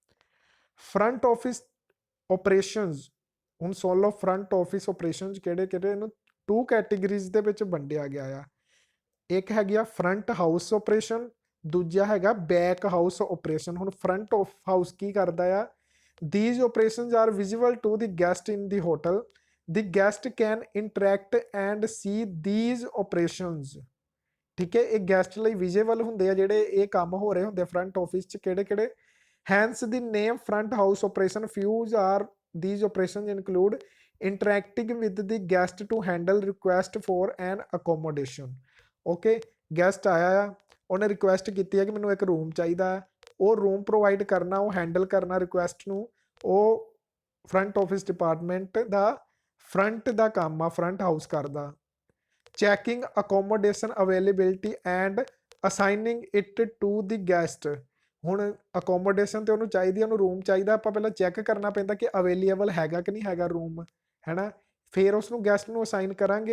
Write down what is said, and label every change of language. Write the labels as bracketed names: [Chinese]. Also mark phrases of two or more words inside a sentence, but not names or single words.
[English] front office operations, [Punjabi] ਹੁਣ ਸੁਣ ਲਓ [English] front office operations [Punjabi] ਕਿਹੜੇ ਕਿਹੜੇ, ਇਹਨੂੰ 2 ਕੈਟੇਗਰੀਜ਼ ਦੇ ਵਿੱਚ ਵੰਡਿਆ ਗਿਆ ਆ। ਇੱਕ ਹੈਗੀ ਆ [English] front house operation, [Punjabi] ਦੂਜਾ ਹੈਗਾ [English] back house operation. [Punjabi] ਹੁਣ [English] front of house [Punjabi] ਕੀ ਕਰਦਾ ਆ, [English] these operations are visible to the guest in the hotel, the guest can interact and see these operations, [Punjabi] ਠੀਕ ਹੈ। ਇਹ ਗੈਸਟ ਲਈ ਵਿਜ਼ੀਬਲ ਹੁੰਦੇ ਆ ਜਿਹੜੇ ਇਹ ਕੰਮ ਹੋ ਰਹੇ ਹੁੰਦੇ [English] front office [Punjabi] 'ਚ, ਕਿਹੜੇ ਕਿਹੜੇ। [English] hence the name front house operation, fuse are these operations include interacting with the guest to handle request for an accommodation, [Punjabi] ਓਕੇ। ਗੈਸਟ ਆਇਆ ਆ, ਉਹਨੇ ਰਿਕੁਐਸਟ ਕੀਤੀ ਹੈ ਕਿ ਮੈਨੂੰ ਇੱਕ ਰੂਮ ਚਾਹੀਦਾ ਹੈ, ਉਹ [English] room provide [Punjabi] ਕਰਨਾ, ਉਹ ਹੈਂਡਲ ਕਰਨਾ ਰਿਕੁਐਸਟ ਨੂੰ, ਉਹ [English] front office department [Punjabi] ਦਾ ਫਰੰਟ ਦਾ ਕੰਮ ਆ, [English] front house [Punjabi] ਕਰਦਾ। [English] checking accommodation availability and assigning it to the guest, [Punjabi] ਹੁਣ ਅਕੋਮੋਡੇਸ਼ਨ ਤੇ ਉਹਨੂੰ ਚਾਹੀਦੀ, ਉਹਨੂੰ ਰੂਮ ਚਾਹੀਦਾ, ਆਪਾਂ ਪਹਿਲਾਂ ਚੈੱਕ ਕਰਨਾ ਪੈਂਦਾ ਕਿ ਅਵੇਲੇਬਲ ਹੈਗਾ ਕਿ ਨਹੀਂ ਹੈਗਾ ਰੂਮ, ਹੈ ਨਾ, ਫਿਰ ਉਸ ਨੂੰ ਗੈਸਟ ਨੂੰ ਅਸਾਈਨ ਕਰਾਂਗੇ।